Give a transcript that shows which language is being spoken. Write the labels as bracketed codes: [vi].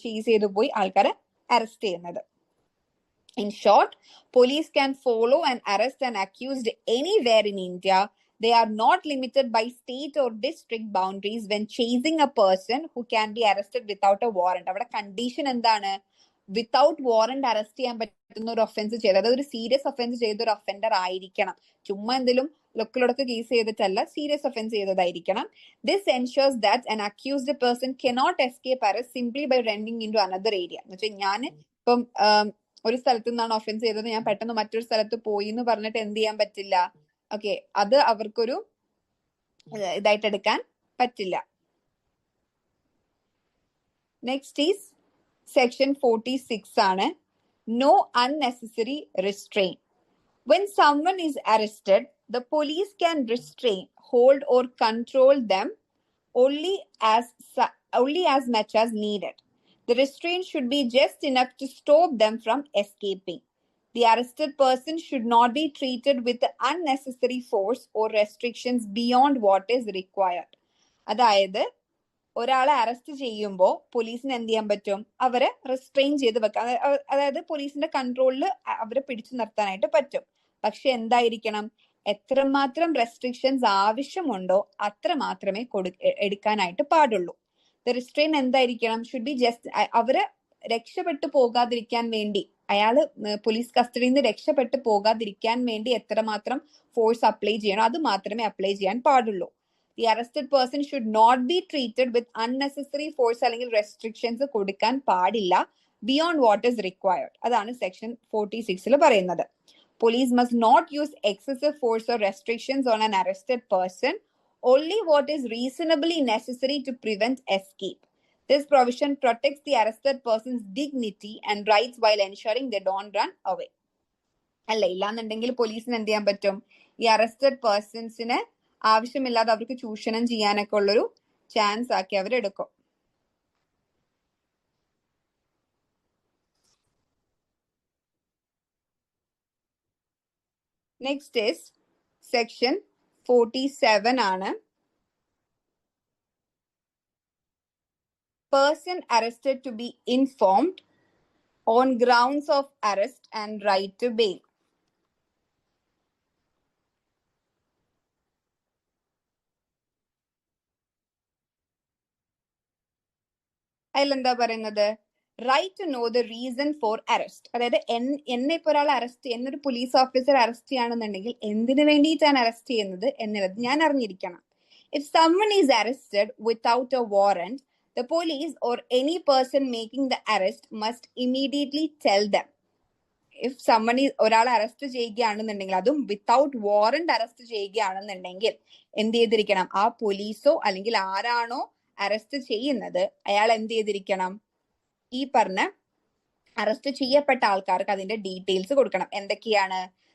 [ml] Chase ചെയ്ത് പോയി ആൾക്കാരെ അറസ്റ്റ് ചെയ്യുന്നത്. [en] In short, police can follow and arrest an accused anywhere in India. They are not limited by state or district boundaries when chasing a person who can be arrested without a warrant. [ml] അവിടെ condition എന്താണ്? Without warrant arrest ചെയ്യാൻ പറ്റുന്ന ഒരു offence ചെയ്ത്, അതായത് ഒരു serious offence ചെയ്ത ഒരു ഒഫൻഡർ ആയിരിക്കണം. ചുമ്മാ എന്തെങ്കിലും ലൊക്കിലൊടക്ക് case ചെയ്തിട്ടല്ല, serious offence ചെയ്തതായിരിക്കണം. [en] This ensures that an accused person cannot escape arrest simply by running into another area. [ml] എന്ന് വെച്ചാൽ ഞാൻ ഇപ്പം ഒരു സ്ഥലത്ത് നിന്നാണ് ഒഫൻസ് ചെയ്തത്, ഞാൻ പെട്ടെന്ന് മറ്റൊരു സ്ഥലത്ത് പോയി എന്ന് പറഞ്ഞിട്ട് എന്ത് ചെയ്യാൻ പറ്റില്ല? ഓക്കെ, അത് അവർക്കൊരു ഇതായിട്ട് എടുക്കാൻ പറ്റില്ല. [en] Next is section 46 ആണ്. No unnecessary restraint. When someone is arrested, the police can restrain, hold or control them only as much as needed. The restraint should be just enough to stop them from escaping. The arrested person should not be treated with unnecessary force or restrictions beyond what is required. [ml] അതായത് ഒരാളെ arrest ചെയ്യുമ്പോൾ പോലീസിന് എന്ത് ചെയ്യാൻ പറ്റും? അവരെ restrain ചെയ്ത് വെക്കാം. അതായത് പോലീസിന്റെ കൺട്രോളിൽ അവരെ പിടിച്ചു നിർത്താനായിട്ട് പറ്റും. പക്ഷെ എന്തായിരിക്കണം? എത്രമാത്രം റെസ്ട്രിക്ഷൻസ് ആവശ്യമുണ്ടോ അത്ര മാത്രമേ എടുക്കാനായിട്ട് പാടുള്ളൂ. ദ റിസ്ട്രെയിൻ എന്തായിരിക്കണം? [en] should be just [ml] അവര് രക്ഷപ്പെട്ടു പോകാതിരിക്കാൻ വേണ്ടി, അയാള് പോലീസ് കസ്റ്റഡിയിൽ നിന്ന് രക്ഷപ്പെട്ടു പോകാതിരിക്കാൻ വേണ്ടി എത്രമാത്രം ഫോഴ്സ് അപ്ലൈ ചെയ്യണോ അത് മാത്രമേ അപ്ലൈ ചെയ്യാൻ പാടുള്ളൂ. [en] the arrested person should not be treated with unnecessary force [ml] അല്ലെങ്കിൽ റെസ്ട്രിക്ഷൻസ് കൊടുക്കാൻ പാടില്ല [en] Beyond what is required. [ml] അതാണ് സെക്ഷൻ 46 പറയുന്നത്. [en] Police must not use excessive force or restrictions on an arrested person, only what is reasonably necessary to prevent escape. This provision protects the arrested person's dignity and rights while ensuring they don't run away. [ml] അല്ല, ഇല്ലാന്നുണ്ടെങ്കിൽ പോലീസിന് എന്ത് ചെയ്യാൻ പറ്റും? ഈ arrested പേഴ്സൺസിനെ ആവശ്യമില്ലാതെ അവർക്ക് ചൂഷണം ചെയ്യാനൊക്കെ ഉള്ളൊരു ചാൻസ് ആക്കി അവരെടുക്കും. [en] Next is section 47 ആണ്. Person arrested to be informed on grounds of arrest and right to bail. [ml] അതിലെന്താ പറയുന്നത്? [en] Right to know the reason for arrest. [ml] അതായത് എന്നെ ഇപ്പോൾ ഒരാൾ അറസ്റ്റ് ചെയ്യുന്ന, ഒരു പോലീസ് ഓഫീസർ അറസ്റ്റ് ചെയ്യുകയാണെന്നുണ്ടെങ്കിൽ എന്തിനു വേണ്ടിയിട്ടാണ് അറസ്റ്റ് ചെയ്യുന്നത് എന്നുള്ളത് ഞാൻ അറിഞ്ഞിരിക്കണം. [en] If someone is arrested without a warrant, the police or any person making the arrest must immediately tell them. If someone is [ml] ഒരാളെ അറസ്റ്റ് ചെയ്യുകയാണെന്നുണ്ടെങ്കിൽ, അതും വിത്തൗട്ട് വാറന്റ് അറസ്റ്റ് ചെയ്യുകയാണെന്നുണ്ടെങ്കിൽ എന്ത് ചെയ്തിരിക്കണം? ആ പോലീസോ അല്ലെങ്കിൽ ആരാണോ അറസ്റ്റ് ചെയ്യുന്നത് അയാൾ എന്ത് ചെയ്തിരിക്കണം? ഈ പറഞ്ഞ അറസ്റ്റ് ചെയ്യപ്പെട്ട ആൾക്കാർക്ക് അതിന്റെ ഡീറ്റെയിൽസ് കൊടുക്കണം. എന്തൊക്കെയാണ്?